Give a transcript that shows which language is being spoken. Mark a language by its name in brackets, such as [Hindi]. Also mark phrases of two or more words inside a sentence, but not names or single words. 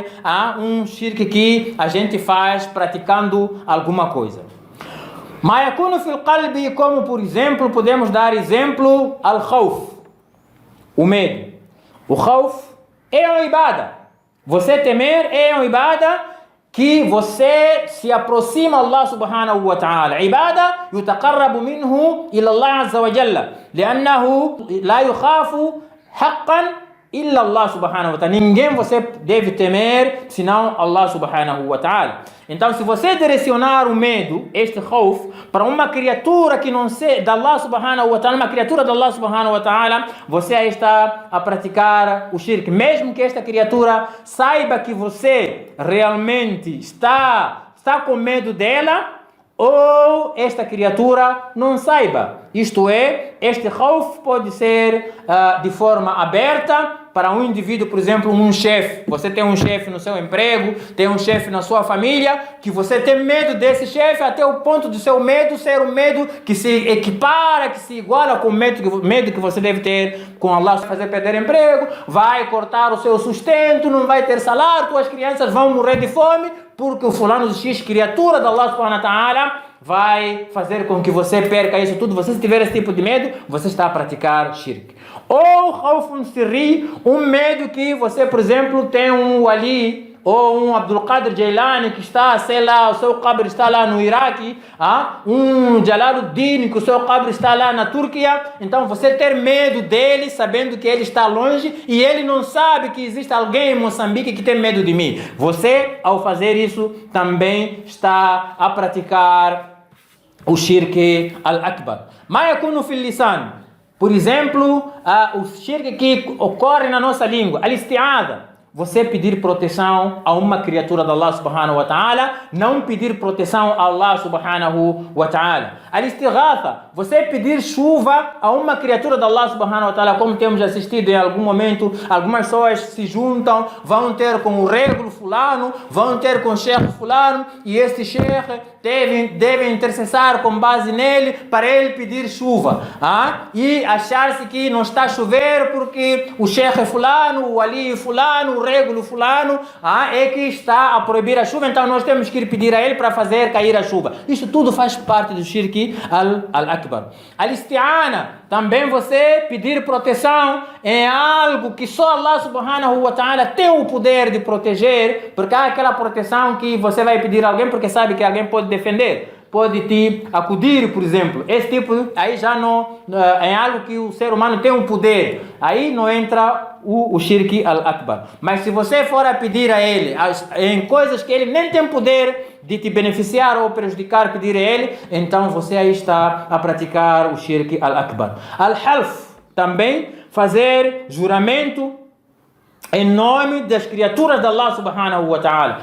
[Portuguese] Há um shirk que a gente faz praticando alguma coisa. [Arabic] ما يكون في القلب, [Portuguese] como por exemplo, podemos dar exemplo al khawf, o medo. O khawf é uma ibada. Você temer é uma ibada que você se aproxima a [Arabic] الله سبحانه وتعالى. عبادة يتقرب منه إلى الله عز وجل لأنه لا يخاف حقا إلا الله سبحانه وتعالى. [Portuguese] Ninguém você deve temer senão [Arabic] الله سبحانه وتعالى. [Portuguese] Então, se você direcionar o medo, este khawf, para uma criatura que não seja da [Arabic] الله سبحانه وتعالى, [Portuguese] uma criatura da [Arabic] الله سبحانه وتعالى, [Portuguese] você aí está a praticar o shirk. Mesmo que esta criatura saiba que você realmente está com medo dela, ou esta criatura não saiba. Isto é, este khawf pode ser de forma aberta para um indivíduo, por exemplo, um chefe. Você tem um chefe no seu emprego, tem um chefe na sua família, que você tem medo desse chefe até o ponto do seu medo ser um medo que se equipara, que se iguala com o medo que você deve ter com Allah, fazer perder emprego, vai cortar o seu sustento, não vai ter salário, suas crianças vão morrer de fome, porque o fulano de X, criatura da [Arabic] الله سبحانه وتعالى, [Portuguese] vai fazer com que você perca isso tudo. Você, se tiver esse tipo de medo, você está a praticar shirk. Ou [Arabic] خوف سري, [Portuguese] um medo que você, por exemplo, tem um wali ou um Abdul Qadir Jailani que está, sei lá, o seu qabr está lá no Iraque, um Jalaluddin que o seu qabr está lá na Turquia. Então você ter medo dele, sabendo que ele está longe e ele não sabe que existe alguém em Moçambique que tem medo de mim. Você, ao fazer isso, também está a praticar o [Arabic] الشرك الأكبر. ما يكون في اللسان, [Portuguese] por exemplo, o shirk que ocorre na nossa língua, al-isti'adha. Você pedir proteção a uma criatura de [Arabic] الله سبحانه وتعالى, [Portuguese] não pedir proteção a [Arabic] الله سبحانه وتعالى. [Portuguese] Al-istighatha, você pedir chuva a uma criatura de [Arabic] الله سبحانه وتعالى, [Portuguese] como temos assistido em algum momento, algumas pessoas se juntam, vão ter com o régulo fulano, vão ter com o sheikh fulano, e este sheikh deve intercessar com base nele para ele pedir chuva. E achar-se que não está a chover porque o sheikh fulano, o ali fulano, o régulo fulano é que está a proibir a chuva, então nós temos que ir pedir a ele para fazer cair a chuva. Isso tudo faz parte do [Arabic] الشرك الأكبر. [Portuguese] Al-isti'ana, também você pedir proteção em algo que só [Arabic] الله سبحانه وتعالى [Portuguese] tem o poder de proteger, porque há aquela proteção que você vai pedir a alguém porque sabe que alguém pode defender, pode te acudir, por exemplo. Esse tipo, aí já não é algo que o ser humano tem um poder. Aí não entra o [Arabic] الشرك الأكبر. [Portuguese] Mas se você for a pedir a ele em coisas que ele nem tem poder de te beneficiar ou prejudicar, pedir a ele, então você aí está a praticar o [Arabic] الشرك الأكبر. [Portuguese] Al-half, também fazer juramento em nome das criaturas de [Arabic] الله سبحانه وتعالى.